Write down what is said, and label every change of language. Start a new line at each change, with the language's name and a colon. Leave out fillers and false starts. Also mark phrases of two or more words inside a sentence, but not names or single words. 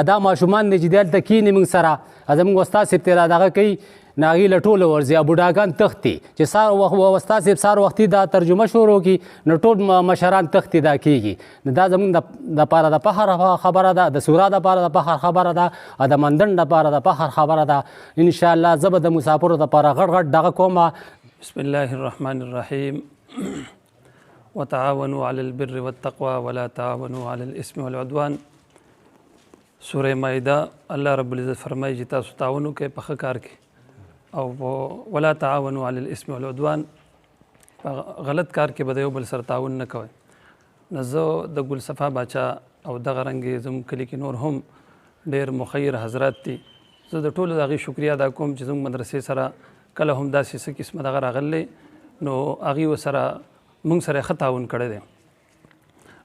Pashto: دا ماشومان دي چې دلته کښېني موږ سره زموږ استاد صاحب ته دغه کوي نو هغوی له ټوله ورځي او بوډاګان تښتي چې استاد صاحب سهار وختي دا ترجمه شروع کړي نو ټول مشران تښتي دا کېږي. نو دا زموږ دپاره د فخر خبره ده، د سورا دپاره د فخر خبره ده او د مندن دپاره د فخر خبره ده. انشاءالله زه به د مسافرو دپاره غټ غټ دغه کوم.
Arabic: بسم الله الرحمن الرحیم. وتعاونوا على البر والتقوى ولا تعاونوا على الاسم والعدوان.
Pashto: سوره مائده الله رب العزت فرمایي چې تاسو تعاون وکړئ په ښه کار کې او
Arabic: ولا تعاونوا على الاسم والعدوان،
Pashto: غلط کار کې به د یو بل سره تعاون نه کوئ. نو زه د ګل صفا باچا او دغه رنګې زموږ کلي کې نور هم ډېر مخیر حضرات دي. زه د ټولو د هغې شکریا ادا کوم چې زموږ مدرسې سره کله هم داسې څه قسمه دغه راغلی نو هغوی ورسره موږ سره ښه تعاون کړی دی.